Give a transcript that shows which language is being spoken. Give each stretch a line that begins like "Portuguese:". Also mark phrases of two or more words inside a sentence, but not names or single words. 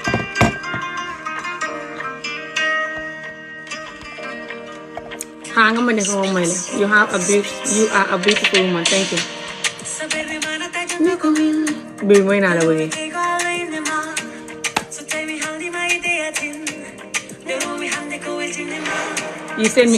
Wolof: nga ma ne ko may la
English: you are a beautiful woman thank you
Wolof: Bibi mooy naa la woy
English: you send me